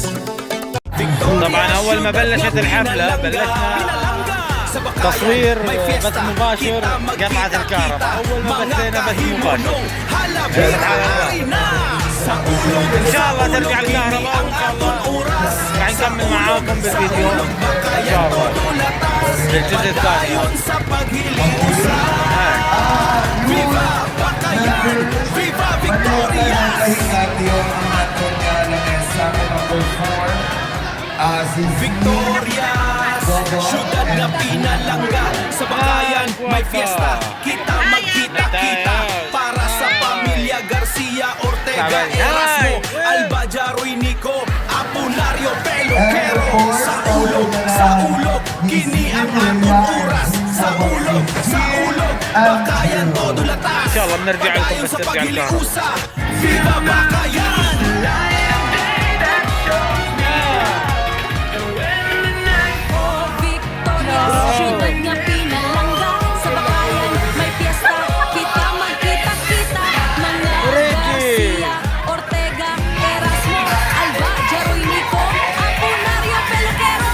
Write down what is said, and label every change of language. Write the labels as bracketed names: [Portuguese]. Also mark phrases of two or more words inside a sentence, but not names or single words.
[Arabic] طبعا اول ما بلشت الحفله بلشنا تصوير بث مباشر قطعة الكهرباء. اول ما بثينا بث مباشر ان شاء الله ترجع الكهرباء، وان شاء الله راح نكمل معاكم بالفيديو ان شاء الله الجزء الثاني. [Cebuano] Victoria, syudad na pinalangga. Sa bakayan may fiesta, kita magkita-kita. Para sa pamilya Garcia, Ortega, Erasmo, Alba, Jaroy, Nico, Apolinario, Peluquero. Sa ulog, kini ang atong oras. Sa ulog, bakayan todo latas. [Arabic] ان شاء الله بنرجع لكم [Cebuano] Padayon [Arabic] بس [Cebuano] sa [Arabic] ترجع الكهرباء. [Cebuano] paghiliusa, Viva Bakayan! Syudad nga pinalangga. Sa bakayan may fiesta, kita magkita-kita. Mga Garcia, Ortega, Erasmo, Alba, Jaroy, Nico, Apolinario, Peluquero.